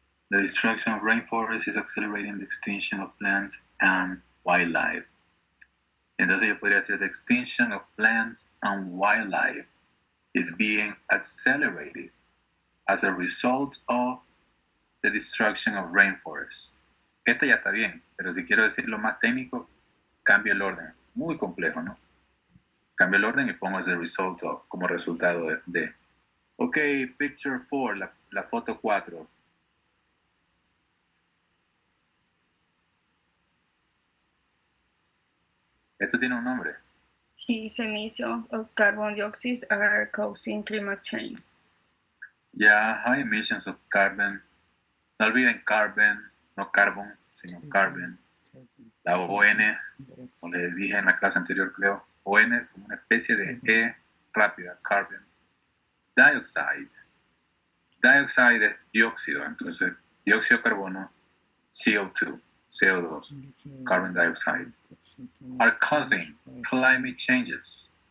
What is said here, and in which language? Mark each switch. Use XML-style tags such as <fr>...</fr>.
<en>The destruction of rainforests is accelerating the extinction of plants and wildlife.</en> <es>Entonces yo podría decir,</es> <en>the extinction of plants and wildlife is being accelerated as a result of the destruction of rainforests.</en> <es>Esto ya está bien, pero si quiero decirlo más técnico, cambio el orden. Muy complejo, ¿no? Cambio el orden y pongo</es> <en>as a result of,</en> <es>como resultado de. Ok, picture 4, la foto 4. Esto tiene un nombre.</es> <en>His emissions of carbon dioxide are causing climate change. Ya, high emissions of carbon.</en> <es>No olviden carbon, no carbon, sino carbon. La ON, como les dije en la clase anterior, creo, ON como una especie de E rápida, carbon.</es> <en>Dioxide. Dioxide</en> <es>es dióxido, entonces dióxido de carbono,</es> <en>CO2, CO2, carbon dioxide, are causing climate changes.</en>